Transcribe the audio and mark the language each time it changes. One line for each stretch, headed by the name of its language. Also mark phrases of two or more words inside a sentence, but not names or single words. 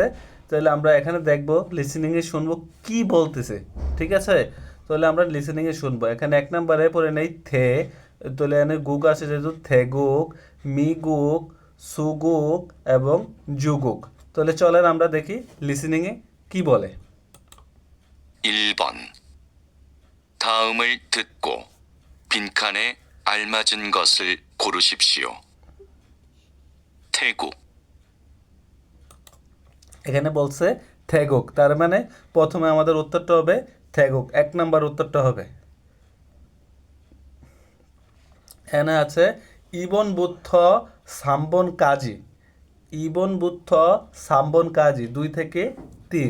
Bangla: তাহলে আমরা এখানে দেখব লিসেনিংয়ে শুনবো কি বলতেছে। ঠিক আছে, তাহলে আমরা লিসেনিংয়ে শুনবো। এখানে এক নম্বরে পড়ে নেই থে। তাহলে এখানে গুগ আছে যেহেতু থেগুক, মিগুক, সুগুক এবং জুগুক। তাহলে চলেন আমরা দেখি লিসেনিংয়ে কি বলে।
Korean: 1번. 다음을 듣고 빈칸에 알맞은 것을 고르십시오. 태국,
Bangla: এখানে বলছে থেগুক, তার মানে প্রথমে আমাদের উত্তরটা হবে থেগুক, এক নাম্বার উত্তরটা হবে। এখানে আছে
Korean: 이번 부터 삼번 까지. 이번 부터 삼번 까지
Bangla: 2 থেকে 3।